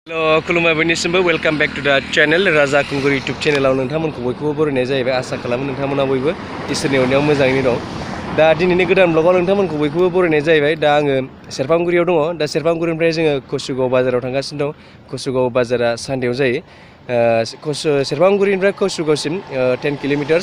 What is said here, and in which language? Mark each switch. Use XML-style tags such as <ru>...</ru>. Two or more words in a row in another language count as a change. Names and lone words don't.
<brx>Hello, खुलुमबाय बयनिसिमबो</brx> <en>welcome back to the channel</en> <brx>राजा खुंगुर यूट्यूब चैनलाव नोंथांमोनखौ बयखौबो बरायनाय जाहैबाय आसा खालामो नोंथांमोना बयबो इसोरनि अननायाव मोजाङैनो दं। दा दिनैनि गोदान ब्लगाव नोंथांमोनखौ बयखौबो बरायनाय जाहैबाय। दा आङो सेरफांगुरियाव दङ। दा सेरफांगुरिनिफ्राय जोङो कचुगाव बाजाराव थांगासिनो दं। कचुगाव बाजारा सानदेयाव जायो। सेरफांगुरिनिफ्राय कचुगावसिम 10 किल'मिटार्स।</brx>